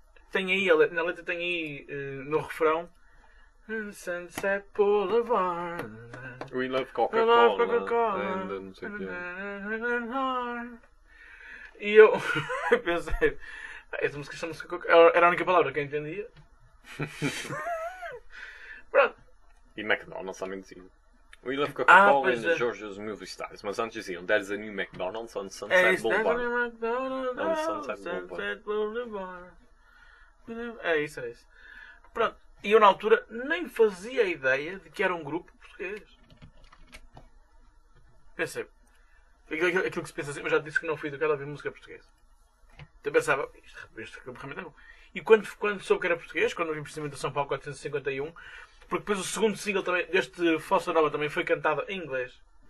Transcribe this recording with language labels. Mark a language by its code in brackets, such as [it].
[pt] tem aí na letra, tem aí no refrão Sunset Boulevard. [en] We love Coca-Cola. [pt] And, não sei o que. E eu pensei, essa música chama-se Coca. Era a única palavra que eu entendia. Pronto. E McDonald's também dizia. [en] We love Coca-Cola in Georgia's movie stars. [pt] Mas antes diziam, [en] there's a new McDonald's on Sunset Boulevard. There's a new McDonald's on Sunset Boulevard. [pt] É isso, é isso. Pronto. E eu na altura nem fazia a ideia de que era um grupo português. Pensei. Aquilo que se pensa assim, eu já disse que não fui educado a ouvir música portuguesa. Então pensava, isto realmente é bom. E quando soube que era português, quando vim por cima de São Paulo 451, porque depois o segundo single também, deste Fossa Nova também foi cantado em inglês.